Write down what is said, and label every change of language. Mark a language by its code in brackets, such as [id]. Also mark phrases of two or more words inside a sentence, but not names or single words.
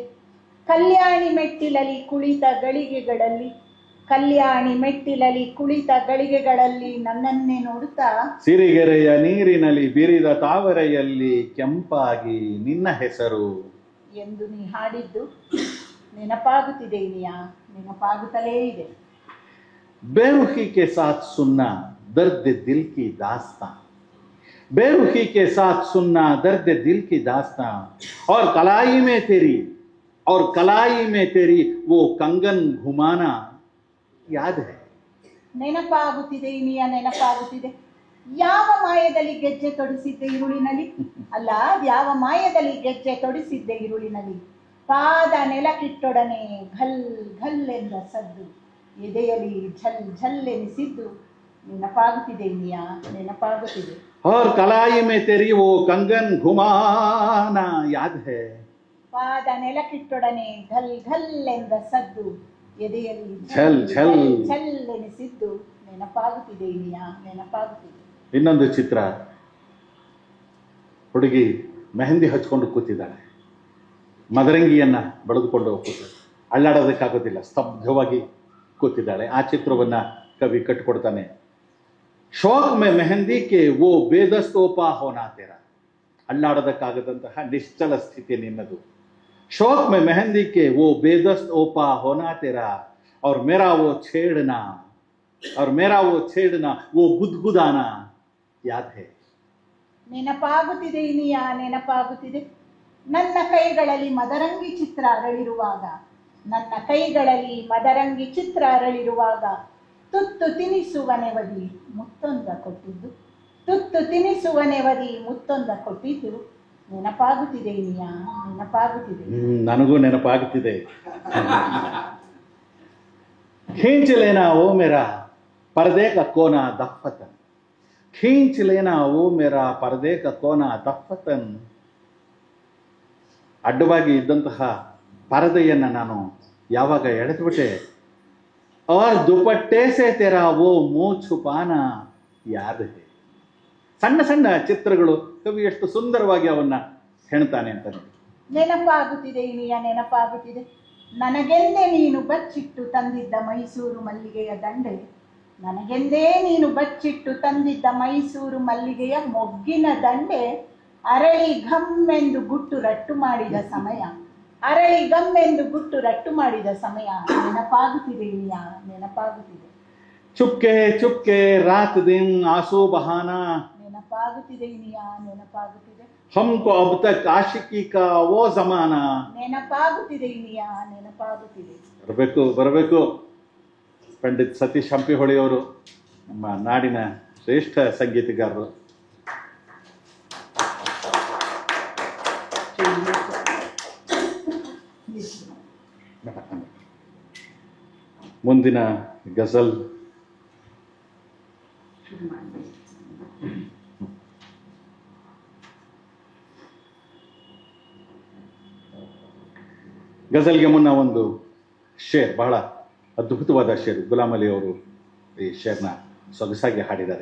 [kn] ಕಲ್ಯಾಣಿ ಮೆಟ್ಟಿಲಲ್ಲಿ ಕುಳಿತ ಗಳಿಗೆಗಳಲ್ಲಿ, ಕಲ್ಯಾಣಿ ಮೆಟ್ಟಿಲಲ್ಲಿ ಕುಳಿತ ಗಳಿಗೆಗಳಲ್ಲಿ ನನ್ನನ್ನೇ ನೋಡುತ್ತಾ ಸಿರಿಗೆರೆಯ ನೀರಿನಲ್ಲಿ ಬಿರಿದ ತಾವರೆಯಲ್ಲಿ ಕೆಂಪಾಗಿ ನಿನ್ನ ಹೆಸರು ಎಂದು ನೀ ಹಾಡಿದ್ದು ನೆನಪಾಗುತ್ತಿದೆ ಇನಿಯ, ನೆನಪಾಗುತ್ತಲೇ ಇದೆ. [hi] बेरुखी के साथ सुनना दर्द दिल की दास्तां, बेरुखी के साथ सुनना दर्द दिल की दास्तां, और कलाई में तेरी, और कलाई में तेरी वो कंगन घुमाना याद है. [kn] ನೆನಪಾಗುತ್ತಿದೆ ಇನಿಯ, ನೆನಪಾಗುತ್ತಿದೆ. ಯಾವ ಮಾಯದಲ್ಲಿ ಗೆಜ್ಜೆ ತೊಡಿಸಿದ್ದೆ ಇರುಳಿನಲ್ಲಿ, ಅಲ್ಲ ಯಾವ ಮಾಯದಲ್ಲಿ ಗೆಜ್ಜೆ ತೊಡಿಸಿದ್ದೆ ಇರುಳಿನಲ್ಲಿ, ಪಾದ ನೆಲಕ್ಕಿಟ್ಟೊಡನೆ ಘಲ್ ಘಲ್ ಎಂದ ಸದ್ದು, ಎದೆಯಲ್ಲಿ ಝಲ್ ಝಲ್ ಎನಿಸಿದ್ದು ನೆನಪಾಗುತ್ತಿದೆ ಇನಿಯ, ನೆನಪಾಗುತ್ತಿದೆ. [hi] और कलाई में तेरी वो कंगन घुमाना याद है. [kn] ಪಾದ ನೆಲಕ್ಕಿಟ್ಟೊಡನೆ ಘಲ್ ಘಲ್ ಎಂದ ಸದ್ದು, ಎದೆಯಲ್ಲಿ ಝಲ್ ಝಲ್ ಝಲ್ ಎನಿಸಿದ್ದು ನೆನಪಾಗುತ್ತಿದೆ ಇನಿಯ, ನೆನಪಾಗುತ್ತಿದೆ. ಇನ್ನೊಂದು ಚಿತ್ರ. ಹುಡುಗಿ ಮೆಹಂದಿ ಹಚ್ಕೊಂಡು ಕೂತಿದ್ದಾಳೆ, ಮದರಂಗಿಯನ್ನ ಬಡಿದುಕೊಂಡು ಕೂತಿದ್ದಾಳೆ, ಅಳ್ಳಾಡೋದಕ್ಕಾಗೋದಿಲ್ಲ, ಸ್ತಬ್ಧವಾಗಿ ಕೂತಿದ್ದಾಳೆ. ಆ ಚಿತ್ರವನ್ನ ಕವಿ ಕಟ್ಟಿಕೊಡ್ತಾನೆ. [hi] शौक़ में मेहंदी के वो बेदस्तोपा होना तेरा. [kn] ಅಳ್ಳಾಡೋದಕ್ಕಾಗದಂತಹ ನಿಶ್ಚಲ ಸ್ಥಿತಿ ನಿನ್ನದು. [hi] शौक में मेहंदी के वो बेदस्त ओपा होना तेरा, और मेरा वो छेड़ना, और मेरा वो छेड़ना वो गुदगुदाना याद है. [kn] ನೆನಪಾಗುತ್ತಿದೆ ಇನಿಯ, ನೆನಪಾಗುತ್ತಿದೆ. ನನ್ನ ಕೈಗಳಲ್ಲಿ ಮದರಂಗಿ ಚಿತ್ರ ಅರಳಿರುವಾಗ, ನನ್ನ ಕೈಗಳಲ್ಲಿ ಮದರಂಗಿ ಚಿತ್ರ ಅರಳಿರುವಾಗ ತುತ್ತು ತಿನಿಸುವ ನೆವದಿ ಮುತ್ತೊಂದ ಕೊಟ್ಟಿದ್ದು, ತುತ್ತು ತಿನಿಸುವ ನೆವದಿ ಮುತ್ತೊಂದ ಕೊಟ್ಟಿದ್ದು ನೆನಪಾಗುತ್ತಿದೆ ಇನಿಯ, ನೆನಪಾಗುತ್ತಿದೆ. ನನಗೂ ನೆನಪಾಗುತ್ತಿದೆ. [hi] खींच लेना वो मेरा पर्दे का कोना दफ्फतन, खींच लेना वो मेरा पर्दे का कोना दफ्फतन. [kn] ಅಡ್ಡವಾಗಿ ಇದ್ದಂತಹ ಪರದೆಯನ್ನ ನಾನು ಯಾವಾಗ ಎಳೆದ್ಬಿಟ್ಟೆ. [hi] और दुपट्टे से तेरा वो मुंह छुपाना याद है. [kn] ಸಣ್ಣ ಸಣ್ಣ ಚಿತ್ರಗಳು ಕವಿ ಎಷ್ಟು ಸುಂದರವಾಗಿ ಅವನ್ನ ಹೆಣ್ತಾನೆ ಅಂತ ನೋಡಿ. ನೆನಪಾಗುತ್ತಿದೆ ಇನಿಯ, ನೆನಪಾಗುತ್ತಿದೆ. ನನಗೆಂದೇ ನೀನು ಬಚ್ಚಿಟ್ಟು ತಂದಿದ್ದ ಮೈಸೂರು ಮಲ್ಲಿಗೆಯ ದಂಡೆ ನನಗೆಂದೇ ನೀನು ಬಚ್ಚಿಟ್ಟು ತಂದಿದ್ದ ಮೈಸೂರು ಮಲ್ಲಿಗೆಯ ಮೊಗ್ಗಿನ ದಂಡೆ ಅರಳಿ ಘಮ್ಮೆಂದು ಗುಟ್ಟು ರಟ್ಟು ಮಾಡಿದ ಸಮಯ, ಅರಳಿ ಗಮ್ಮೆಂದು ಗುಟ್ಟು ರಟ್ಟು ಮಾಡಿದ ಸಮಯ ನೆನಪಾಗುತ್ತಿದೆ ಇನಿಯಾ, ನೆನಪಾಗುತ್ತಿದೆ. [hi] चुपके चुपके रात दिन आँसू बहाना, [kn] ನೆನಪಾಗುತ್ತಿದೆ ಇನಿಯಾ, ನೆನಪಾಗುತ್ತಿದೆ. [hi] हमको अब तक आशिकी का वो जमाना, [kn] ನೆನಪಾಗುತ್ತಿದೆ ಇನಿಯಾ, ನೆನಪಾಗುತ್ತಿದೆ. ಬರಬೇಕು ಪಂಡಿತ್ ಸತೀಶ್ ಹಂಪಿಹೊಳಿ ಅವರು, ನಮ್ಮ ನಾಡಿನ ಶ್ರೇಷ್ಠ ಸಂಗೀತಗಾರರು. ಮುಂದಿನ ಗಜಲ್ ಗಜಲ್ಗೆ ಮುನ್ನ ಒಂದು ಶೇರ್, ಬಹಳ ಅದ್ಭುತವಾದ ಶೇರ್, ಗುಲಾಮ್ ಅಲಿ ಅವರು ಈ ಶೇರ್ನ ಸೊಗಸಾಗಿ ಹಾಡಿದ್ದಾರೆ.